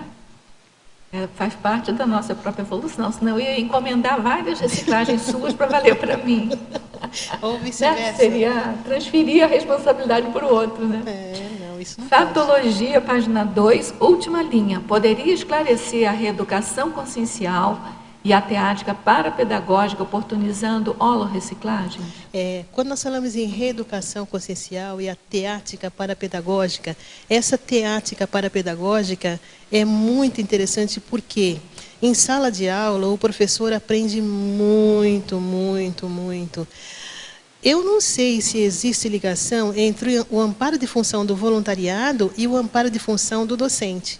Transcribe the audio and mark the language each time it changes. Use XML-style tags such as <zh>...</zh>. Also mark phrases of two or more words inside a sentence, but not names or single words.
<pt>Faz parte da nossa própria evolução, senão eu ia encomendar várias reciclagens suas para valer para mim. Ou vice-versa. Né? Seria transferir a responsabilidade para o outro, né? Não, isso não Fatologia, página 2, última linha. Poderia esclarecer a reeducação consciencial e a teática parapedagógica oportunizando holorreciclagem? Quando nós falamos em reeducação consciencial e a teática parapedagógica, essa teática parapedagógica é muito interessante porque em sala de aula o professor aprende muito, muito, muito. Eu não sei se existe ligação entre o amparo de função do voluntariado e o amparo de função do docente.</pt>